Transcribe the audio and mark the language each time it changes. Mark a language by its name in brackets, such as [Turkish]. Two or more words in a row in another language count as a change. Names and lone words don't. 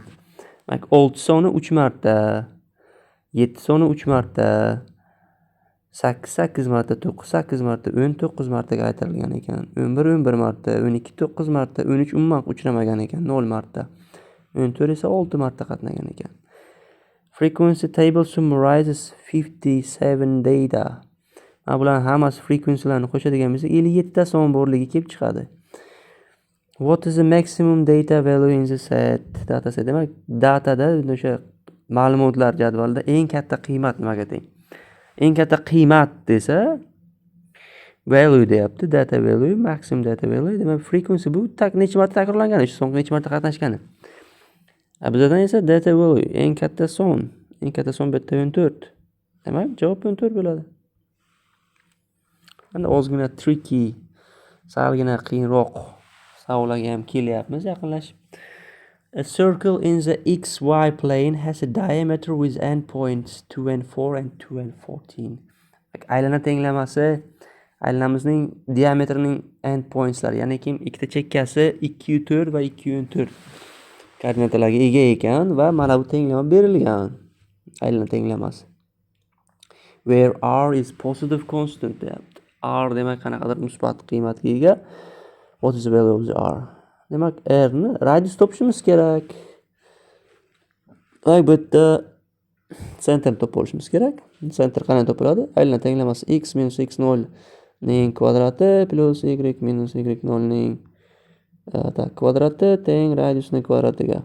[Uzbek] Demak, 6 soni 3 marta, 7 soni 3 marta, 8 marta, 9 marta, 19 martaga aytirilgan ekan. 11 marta, 12 9 marta, 13 umuman uchramagan ekan, 0 marta. 14 esa 6 marta qatnagan ekan. [English] Frequency table summarizes 57 data. [Uzbek] Bular hammasi frequencylarni qo'shadigan bo'lsa, 57 ta son borligi kelib chiqadi. [English] What is the maximum data value in the set? Data set. [Uzbek] Demak, datada o'sha ma'lumotlar jadvalida eng katta qiymat nimaga teng? Eng katta qiymat desa value deyapti, [English] data value, maximum data value. [Uzbek] Demak, frequency bu necha marta takrorlangani, shu son necha marta qatnashgani. Bizdan esa [English] data value [Uzbek] eng katta son. Eng katta son bitta 14. Demak, javob 14 bo'ladi. Endi ozgina tricky, salgina qiyinroq savollarga ham kelyapmiz yaqinlashib. [English] A circle in the xy plane has a diameter with endpoints 2 and 4 and 2 and 14. [Uzbek] Aylana tenglamasi, aylanamizning diametrining endpointslari, ya'ni ikkita chekkasi 2,4 va 2,4 koordinatalarga ega ekan va mana bu tenglama berilgan. Aylana tenglamasi. [English] Where r is positive constant deyapti. [Uzbek] R demak qanaqadir musbat qiymatga ega. [English] What is the value of the r? [Uzbek] Demak, r ni radius topishimiz kerak. Bu yerda center topib olishimiz kerak. Center qanday topiladi? Aylana tenglamasi x minus x0 ning kvadrati plus y minus y0 ning kvadrati teng radiusning kvadratiga.